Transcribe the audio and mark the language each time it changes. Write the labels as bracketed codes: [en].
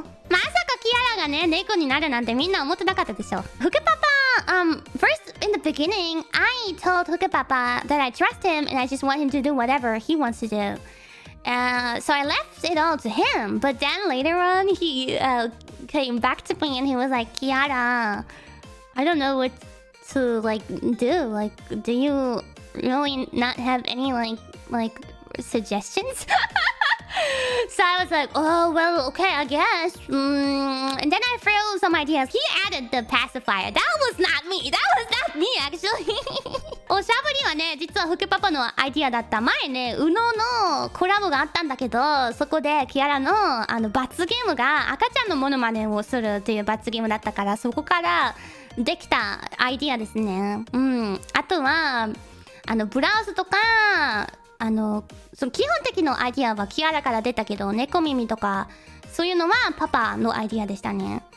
[ja] まさかキアラがね、猫になるなんてみんな思ってなかったでしょ。 [en] ふくパパ、first in the beginning, I told Fuku Papa that I trust him and I just want him to do whatever he wants to do. So I left it all to him. But then later on, he came back to me and he was like, Kiara, I don't know what to do. Do you really not have any suggestions? So I was like, oh, well, okay, I guess. And then I threw some ideas. He added the pacifier. That was not me, actually. [ja] おしゃぶりはね、実はふくパパのアイディアだった。前ね、ウノのコラボがあったんだけど、そこでキアラの罰ゲームが赤ちゃんのモノマネをするっていう罰ゲームだったから、そこからできたアイディアですね。あとはブラウスとかその基本的なアイディアはキアラから出たけど、猫耳とかそういうのはパパのアイディアでしたね。